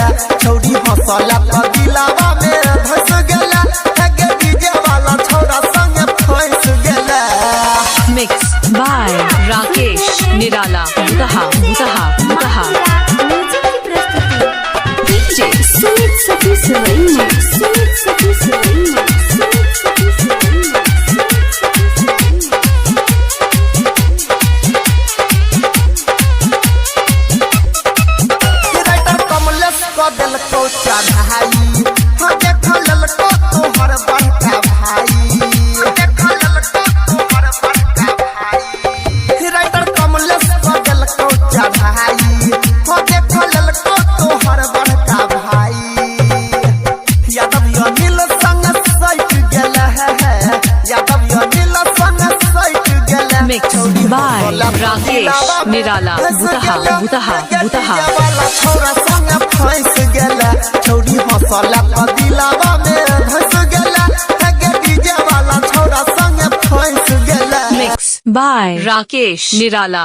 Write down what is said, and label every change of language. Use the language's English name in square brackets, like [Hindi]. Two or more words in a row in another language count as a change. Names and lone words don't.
[Angika] छौरी हंसला तो दिलावा में धस गेला, हे गे डीजे वाला छौरा संगे फंस गेला। [English] Mixed by Rakesh Nirala Butaha Butaha Butaha। [Hindi] म्यूजिक की प्रस्तुति। DJ Sumit Sati Sarina, Sumit Sati Sarina, Sumit Sati Sarina, Sumit Sati Sarina। [Angika] राइटर कमलेश को दिलको चढ़ाई, हाँ देख ललको तोहर बड़का भाई, देख ललको तोहर बड़का भाई। राइटर कमलेश को दिलको चढ़ाई, हाँ देख ललको तोहर बड़का भाई। यादव अनिल संग सैट गेले, यादव अनिल संग सैट गेले। [English] Mixed by Rakesh Nirala Butaha Butaha Butaha। [Angika] वाला छौरा संगे फंस गेला। छौरी हंसला तो दिलावा में धस गेला, हे गे डीजे वाला छौरा संगे फंस गेला। [English] Mixed by Rakesh Nirala